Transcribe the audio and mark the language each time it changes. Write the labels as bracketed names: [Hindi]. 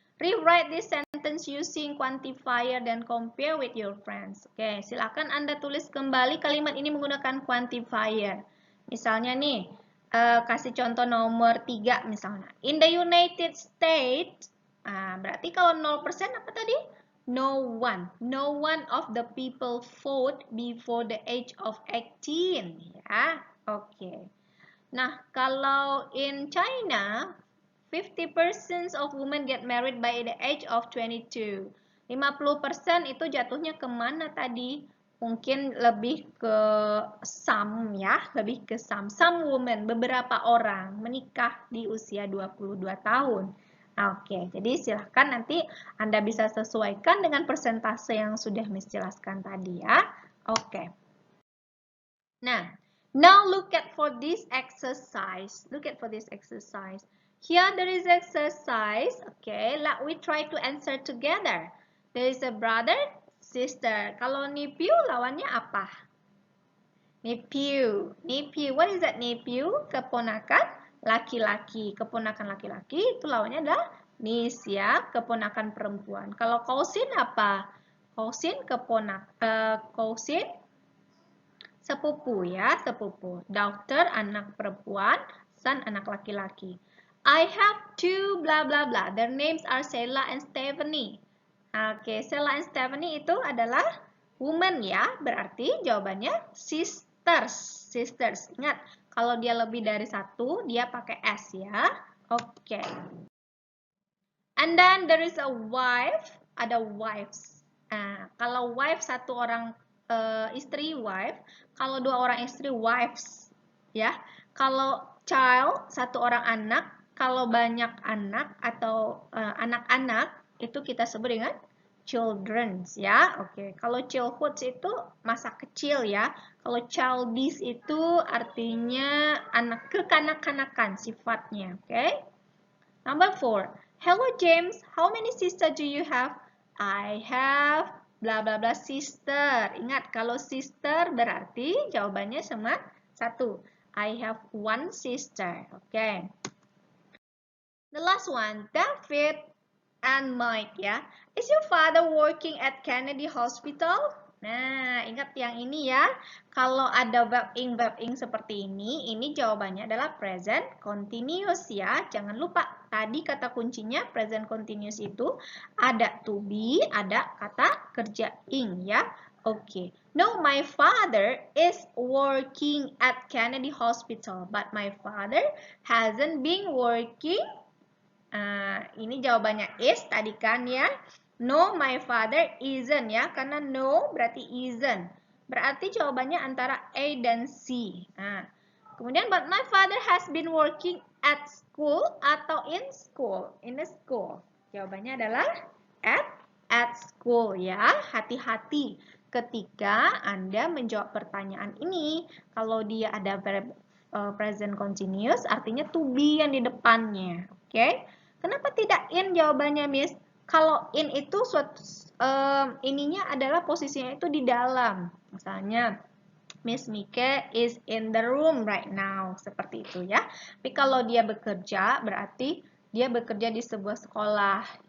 [English] Rewrite this sentence using quantifier [Indonesian] dan [English] compare with your friends. [Indonesian] Oke, silakan Anda tulis kembali kalimat ini menggunakan quantifier. Misalnya nih, kasih contoh nomor 3 misalnya. [English] In the United States, [Indonesian] berarti kalau 0% apa tadi? [English] No one. No one of the people vote before the age of 18. [Indonesian] Ya, oke. Nah, kalau [English] in China, 50% of women get married by the age of 22. [Indonesian] 50% itu jatuhnya kemana tadi? Mungkin lebih ke some, ya, lebih ke some. [English] Some women, [Indonesian] beberapa orang menikah di usia 22 tahun. Oke, jadi silahkan nanti Anda bisa sesuaikan dengan persentase yang sudah Miss jelaskan tadi, ya. Oke. [English] Nah, now look at for this exercise. Look at for this exercise. Here there is exercise. Okay, let we try to answer together. There is a brother, sister. [Indonesian] Kalau nipiu lawannya apa? [English] Nephew. Nephew. What is that nephew? [Indonesian] Keponakan laki-laki. Keponakan laki-laki itu lawannya adalah niece ya, keponakan perempuan. Kalau cousin apa? Cousin cousin sepupu ya, sepupu. Daughter anak perempuan, son anak laki-laki. [English] I have two blah blah blah. Their names are Sheila and Stephanie. [Indonesian] Oke, Sheila and Stephanie itu adalah woman ya, berarti jawabannya sisters. Sisters. Ingat, kalau dia lebih dari satu, dia pakai S ya. Oke. [English] And then there is a wife, [Indonesian] ada [English] wives. [Indonesian] Nah, kalau wife satu orang istri wife, kalau dua orang istri wives, ya. Kalau child satu orang anak, kalau banyak anak atau anak-anak itu kita sebut dengan children, ya. Oke, kalau childhood itu masa kecil ya. Kalau childish itu artinya anak kekanak-kanakan sifatnya, oke? Number 4. [English] Hello James, how many sisters do you have? I have bla bla bla sister. [Indonesian] Ingat, kalau sister berarti jawabannya cuma satu. [English] I have one sister. Okay. The last one, David and Mike ya. Is your father working at Kennedy Hospital? [Indonesian] Nah, ingat yang ini ya. Kalau ada verb-ing seperti ini jawabannya adalah present continuous ya. Jangan lupa, tadi kata kuncinya present continuous itu ada to be, ada kata kerja ing ya. Oke. [English] No, my father is working at Kennedy Hospital, but my father hasn't been working. [Indonesian] Ini jawabannya is tadi kan ya. [English] No, my father isn't [Indonesian] ya. Karena no berarti isn't. Berarti jawabannya antara A dan C. Kemudian [English] but my father has been working at school [Indonesian] atau [English] in school. In the school. [Indonesian] Jawabannya adalah at school ya. Hati-hati ketika Anda menjawab pertanyaan ini. Kalau dia ada verb present continuous artinya to be yang di depannya. Oke? Kenapa tidak in jawabannya, Miss? Kalau in itu ininya adalah posisinya itu di dalam. Misalnya, [English] Miss Mike is in the room right now. [Indonesian] Seperti itu ya. Tapi kalau dia bekerja, berarti dia bekerja di sebuah sekolah.